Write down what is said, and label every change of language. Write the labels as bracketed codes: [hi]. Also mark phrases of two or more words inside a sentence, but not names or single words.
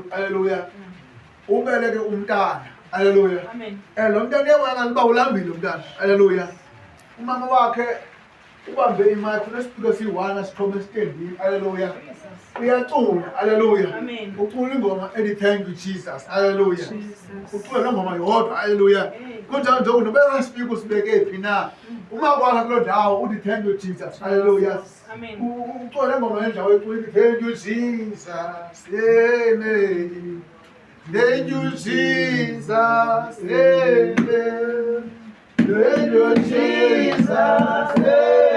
[xh] Hallelujah. Ubeleke umntana. Hallelujah. Amen. Lo mntana uyabona ngani uba ulambile umntana. Hallelujah. Umama wakhe ubambe imic unespeaker siyi-1 asixhome esitendini. Hallelujah. Uyacula. Hallelujah. Amen. Ucula ingoma ethi [en] thank you Jesus. [xh] Hallelujah. Ucula nongoma yodwa. Hallelujah. Kunjalo nje unobeka speaker usibeke phi na. Uma kwakho kuloo ndawo uthi [en] thank you Jesus. [xh] Hallelujah. Amen. Ucula ingoma endawo ethi [en] thank you Jesus. [xh] Amen. [en] Thank you Jesus. Amen. Thank you Jesus.